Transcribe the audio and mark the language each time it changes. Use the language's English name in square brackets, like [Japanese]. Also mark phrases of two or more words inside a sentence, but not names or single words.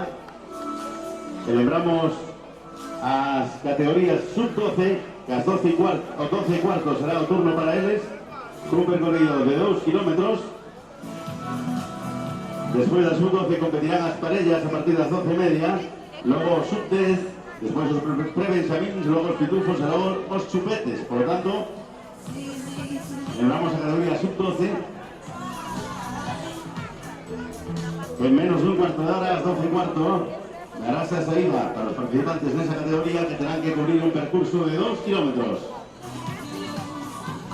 [Galician] Celebramos as categorías sub-12, que as 12 [Spanish] y cuarto [Galician] será o turno para eles, un percorrido de 2 kilómetros. Despois das sub-12 competirán as parellas a partir das 12:30, logo sub-10, despois os pre-benxamins, logo os pitufos e logo os chupetes. [Spanish] Por lo tanto, [Galician] celebramos a categoría sub-12, [Spanish] en menos de un cuarto de hora, a las 12 y cuarto, [Galician] darás a saída [Spanish] para los participantes de esa categoría que tendrán que cubrir un percurso de 2 kilómetros.